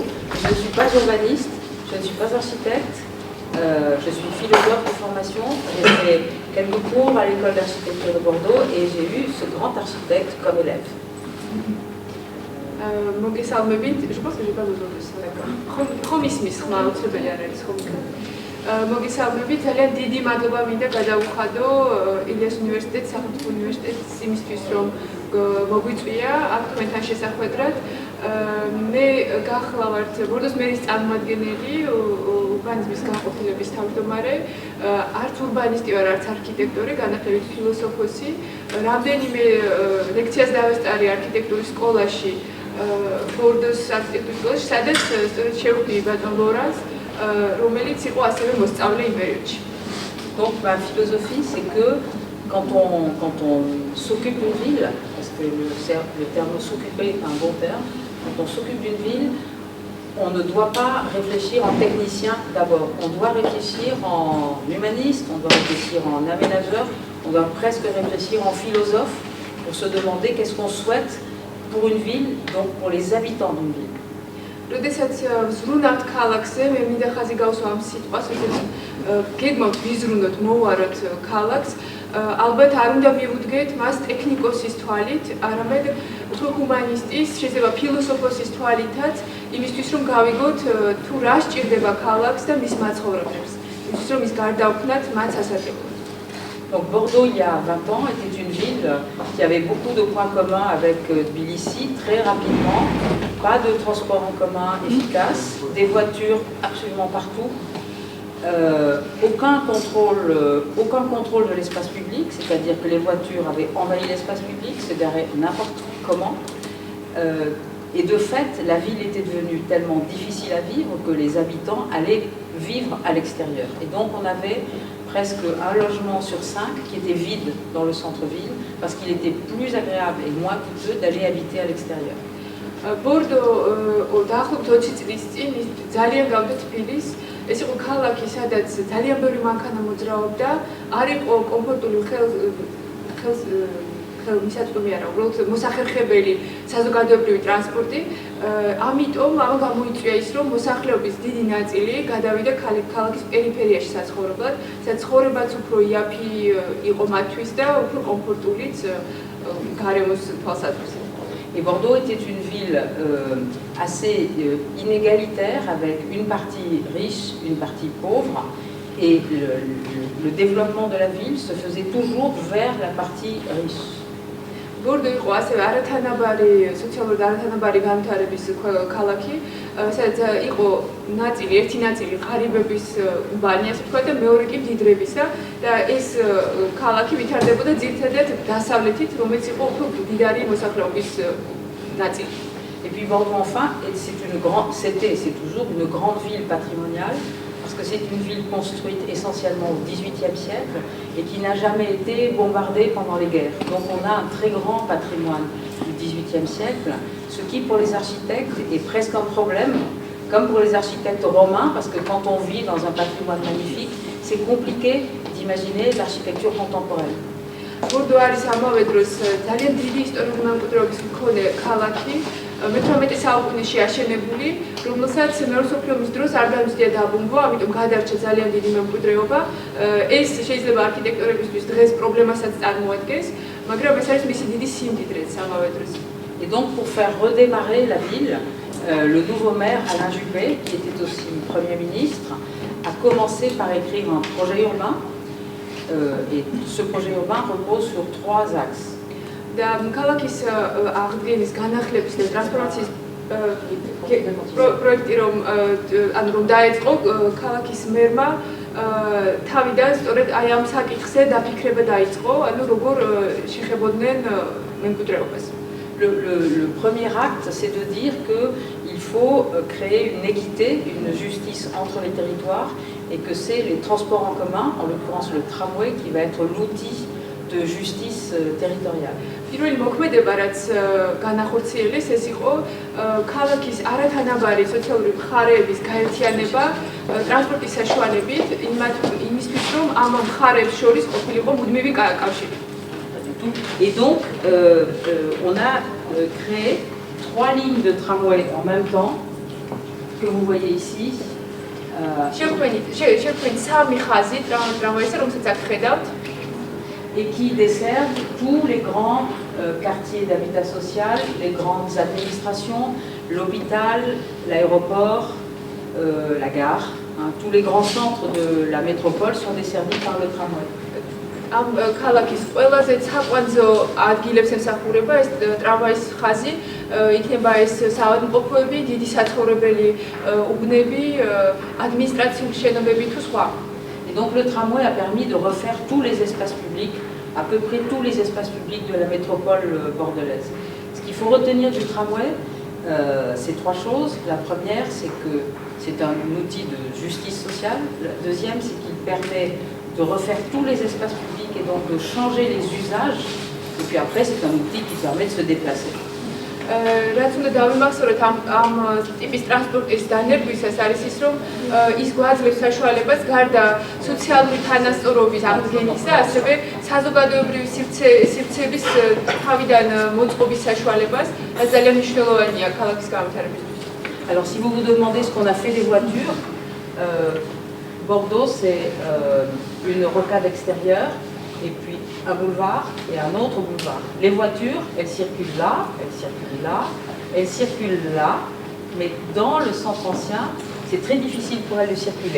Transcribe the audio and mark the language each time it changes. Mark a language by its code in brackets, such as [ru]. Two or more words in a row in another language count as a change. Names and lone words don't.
[fr] Je ne suis pas urbaniste, je ne suis pas architecte, je suis philosophe de formation. J'ai fait quelques cours à l'école d'architecture de Bordeaux et j'ai eu ce grand architecte comme élève. Je pense que j'ai pas besoin de ça. D'accord. [ka] მოგესალმებით, ძალიან დიდი მადლობა მინდა გადავუხადო ილიას უნივერსიტეტს, სახელმწიფო უნივერსიტეტს იმისთვის, რომ მოგვიწვია აქ თქვენთან შესახვედრად. მე გახლავართ ბორდოს მერის წარმომადგენელი, ურბანიზმის განყოფილების თავმჯდომარე, არც ურბანისტი ვარ, არც არქიტექტორი, განათლებით ფილოსოფოსი. რამდენიმე ლექციას დავესწარი არქიტექტურის სკოლაში, ბორდოს არქიტექტურის სკოლაში, სადაც სწორედ შევხვდი ბატონ ლორანს, რომელიც იყო ასევე მოსწავლე იმ პერიოდში. [fr] Donc ma philosophie, c'est que quand on s'occupe d'une ville, parce que le terme s'occuper est un bon terme, quand on s'occupe d'une ville, on ne doit pas réfléchir en technicien d'abord, on doit réfléchir en humaniste, on doit réfléchir en aménageur, on doit presque réfléchir en philosophe pour se demander qu'est-ce qu'on souhaite pour une ville, donc pour les habitants d'une ville. [ka] როდესაც ვზრუნავთ ქალაქზე, მე მინდა ხაზი გავსვა ამ სიტყვას, როდესაც გეგმავთ ვიზრუნოთ, მოვაროთ ქალაქს, ალბათ არ უნდა მივუდგეთ მას ტექნიკოსის თვალით, არამედ უფრო ჰუმანისტის, შეიძლება ფილოსოფოსის თვალითაც, იმისთვის რომ გავიგოთ თუ რა სჭირდება ქალაქს და მის მაცხოვრებლებს, იმისთვის რომ ის გარდაუქმნათ მათ სასარგებლოდ. [fr] Donc Bordeaux, il y a 20 ans, était une ville qui avait beaucoup de points communs avec Tbilissi, très rapidement, pas de transport en commun efficace, des voitures absolument partout, aucun contrôle de l'espace public, c'est-à-dire que les voitures avaient envahi l'espace public, se garaient n'importe comment. Et de fait, la ville était devenue tellement difficile à vivre que les habitants allaient vivre à l'extérieur. Et donc on avait presque un logement sur 5 qui était vide dans le centre-ville parce qu'il était plus agréable et moins coûteux d'aller habiter à l'extérieur. [ka] ბორდო დაახლოებით 20 წლის წინ ძალიან გავდა თბილის. ეს იყო ქალაქი, სადაც ძალიან ბევრი მანქანა მოძრაობდა, არ იყო კომფორტული ხელმისაწვდომი არა, უბრალოდ მოსახერხებელი საზოგადოებრივი ტრანსპორტი. ამიტომ ამან გამოიწვია ის, რომ მოსახლეობის დიდი ნაწილი გადავიდა ქალაქის პერიფერიაში საცხოვრებლად, სადაც ცხოვრებაც უფრო იაფი იყო მათთვის და უფრო კომფორტულიც გარემოს თვალსაზრისით. [fr] Et Bordeaux était une ville assez inégalitaire, avec une partie riche, une partie pauvre, et le développement de la ville se faisait toujours vers la partie riche. [ka] ბორდო იყო ასევე არათანაბარი, სოციალურად არათანაბარი განვითარების ქალაქი, სადაც იყო ერთი ნაწილი ღარიბების უბანი, ასე ვთქვათ, და მეორე კი მდიდრებისა და ეს ქალაქი ვითარდებოდა ძირითადად დასავლეთით, რომელიც იყო უფრო მდიდარი მოსახლეობის ნაწილი. [fr] Et puis Bordeaux enfin, c'est toujours une grande ville patrimoniale, parce que c'est une ville construite essentiellement au XVIIIe siècle et qui n'a jamais été bombardée pendant les guerres. Donc on a un très grand patrimoine du XVIIIe siècle, ce qui pour les architectes est presque un problème, comme pour les architectes romains, parce que quand on vit dans un patrimoine magnifique, c'est compliqué d'imaginer l'architecture contemporaine. [ka] ბორდო არის ამავე დროს ძალიან დიდი ისტორიული მემკვიდრეობის მქონე ქალაქი, მე-18 საუკუნეში აშენებული, რომელსაც მეორე მსოფლიო ომის დროს არ დამზადია დაბომბვა, ამიტომ გადარჩა ძალიან დიდი მემკვიდრეობა. ეს შეიძლება არქიტექტორებისთვის დღეს პრობლემასაც წარმოადგენს, მაგრამ ეს არის მისი დიდი სიმდიდრეც ამავე დროს. [fr] Et donc pour faire redémarrer la ville, le nouveau maire Alain Juppé, qui était aussi Premier ministre, a commencé par écrire un projet urbain. Et ce projet urbain repose sur 3 axes. [ka] და ქალაქის აღდგენის განახლების და ტრანსფორმაციის პროექტი რომ დაეწყო ქალაქის მერმა თავიდან სწორედ აი ამ საკითხზე დაფიქრება დაიწყო, ანუ როგორ შეხებოდნენ მემკვიდრეობას. [fr] Le premier acte, c'est de dire qu'il faut créer une équité, une justice entre les territoires et que c'est les transports en commun, en l'occurrence le tramway, qui va être l'outil de justice territoriale. [ka] პირველი მოქმედება, რაც განახორციელეს, ეს იყო ქალაქის არათანაბარი სოციალური მხარეების გაერთიანება ტრანსპორტის საშუალებით, იმისთვის, რომ ამ მხარეებს შორის ყოფილიყო მუდმივი კავშირი. [fr] Et donc, on a créé 3 lignes de tramway en même temps, que vous voyez ici. [ka] შეგვიძლია სამი ხაზი ტრამვაისა, რომელსაც აქ ხედავთ, [fr] et qui desservent tous les grands quartiers d'habitat social, les grandes administrations, l'hôpital, l'aéroport, la gare. Tous les grands centres de la métropole sont desservis par le tramway. [ka] ამ ქალაქის ყველაზე საყვანძო ადგილებს ემსახურება ეს ტრამვაის ხაზი, იქნება ეს საავადმყოფოები, დიდი საცხოვრებელი უბნები, ადმინისტრაციული შენობები თუ სხვა. [fr] Et donc le tramway a permis de refaire tous les espaces publics, à peu près tous les espaces publics de la métropole bordelaise. Ce qu'il faut retenir du tramway, c'est 3 choses. La première, c'est que c'est un outil de justice sociale. La deuxième, c'est qu'il permet de refaire tous les espaces publics et donc de changer les usages. Et puis après, c'est un outil qui permet de se déplacer. [ka] რაც უნდა დავიმახსოვროთ ამ ტიპის ტრანსპორტის დანერგვისას არის ის, რომ ის გვაძლევს საშუალებას გარდა სოციალური თანასწორობის აღდგენისა, ასევე საზოგადოებრივი სივრცეების თავიდან მოწყობის საშუალებას, რაც ძალიან მნიშვნელოვანია ქალაქის განვითარებისთვის. [fr] Alors si vous vous demandez ce qu'on a fait des voitures, Bordeaux c'est une rocade extérieure et puis un boulevard et un autre boulevard. Les voitures, elles circulent là, elles circulent là, elles circulent là, mais dans le centre ancien, c'est très difficile pour elles de circuler.